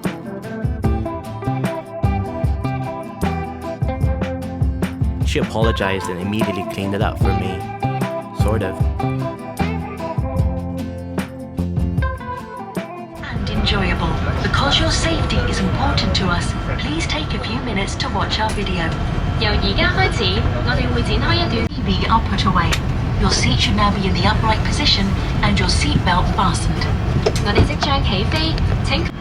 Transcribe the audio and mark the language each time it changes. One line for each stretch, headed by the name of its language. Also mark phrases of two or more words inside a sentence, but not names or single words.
English: She apologized and immediately cleaned it up for me. Sort of. And enjoyable. Because your safety is important to us, please take a few minutes to watch our video.
Cantonese: 由而家開始，我哋會展開一段。
English: TV are put away. Your seat should now be in the upright position and your seat belt fastened.
Cantonese: 我哋即將起飛，請。